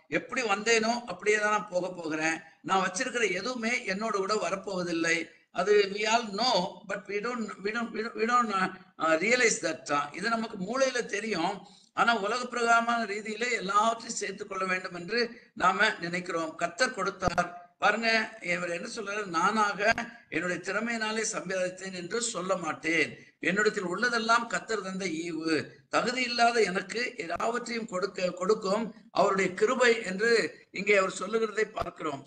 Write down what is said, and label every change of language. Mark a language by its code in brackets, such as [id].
[ta] எப்படி வந்தேனோ அப்படியே தான் நான் போக போகிறேன். நான் வச்சிருக்கிற எதுவுமே என்னோட கூட வரப்போவதில்லை. அது [en] we all know but we don't realize that. [ta] இது நமக்கு மூளையில தெரியும். ஆனா உலக பிரகாரமான ரீதியில எல்லாவற்றையும் சேர்த்துக் கொள்ள வேண்டும் என்று நாம நினைக்கிறோம். கர்த்தர் கொடுத்தார். பாருங்க, இவர் என்ன சொல்றாரு, நானாக என்னுடைய திறமையினாலே சம்பாதித்தேன் என்று சொல்ல மாட்டேன், என்னிடத்தில் உள்ளதெல்லாம் கர்த்தர் தந்த ஈவு, தகுதி இல்லாத எனக்கு எல்லாவற்றையும் கொடுக்கும் அவருடைய கிருபை என்று இங்கே அவர் சொல்லுகிறதை பார்க்கிறோம்.